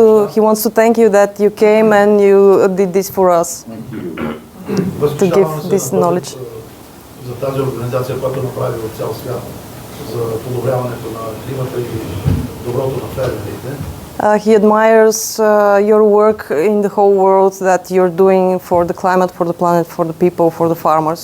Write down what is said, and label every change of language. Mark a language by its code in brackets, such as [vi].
[en] He wants to thank you that you came and you did this for us. To give this knowledge. [bg] За тази организация, която направи в цял свят, за подобряването на климата и доброто на фермерите. [en] He admires your work in the whole world that you're doing for the climate, for the planet, for the people, for the farmers.